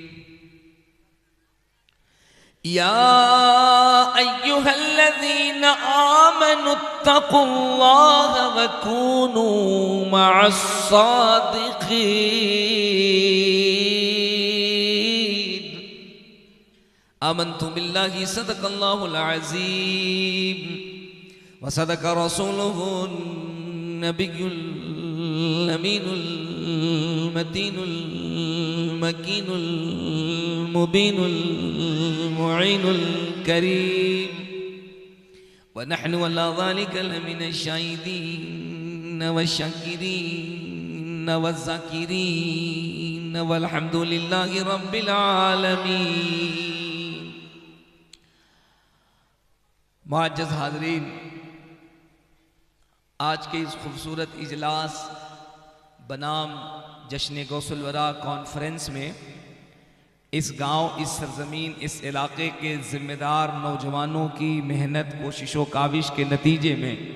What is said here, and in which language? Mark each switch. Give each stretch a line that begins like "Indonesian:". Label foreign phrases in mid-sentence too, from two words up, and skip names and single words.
Arabic: يا أيها الذين آمنوا اتقوا الله وكونوا مع الصادقين. آمنت بالله صدق الله العظيم وصدق رسوله النبي الأمين المتين المكين المبين المعين الكريم ونحن على ذلك لمن الش الشاهدين والشاكرين والذاكرين والحمد لله رب العالمين.
Hindi: मुअज़्ज़ज़ हाज़रीन, आज के इस खूबसूरत इजलास बनाम जश्न गौसुल वरा कॉन्फ्रेंस में इस गांव, इस सरजमीन, इस इलाके के ज़िम्मेदार नौजवानों की मेहनत, कोशिशों, काविश के नतीजे में